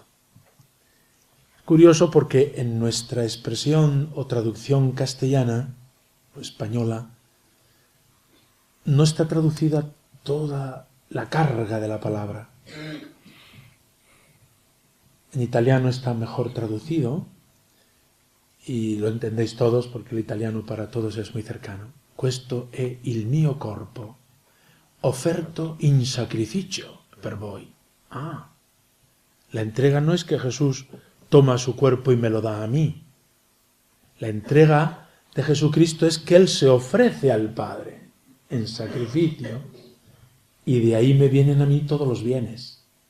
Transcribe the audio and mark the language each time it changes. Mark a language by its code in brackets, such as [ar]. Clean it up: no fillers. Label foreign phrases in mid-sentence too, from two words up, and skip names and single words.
[es] Curioso porque en nuestra expresión o traducción castellana o española no está traducida toda la carga de la palabra. En italiano está mejor traducido y lo entendéis todos porque el italiano para todos es muy cercano. [it] Questo è il mio corpo, offerto in sacrificio per voi. [es] La entrega no es que Jesús toma su cuerpo y me lo da a mí. La entrega de Jesucristo es que Él se ofrece al Padre en sacrificio y de ahí me vienen a mí todos los bienes.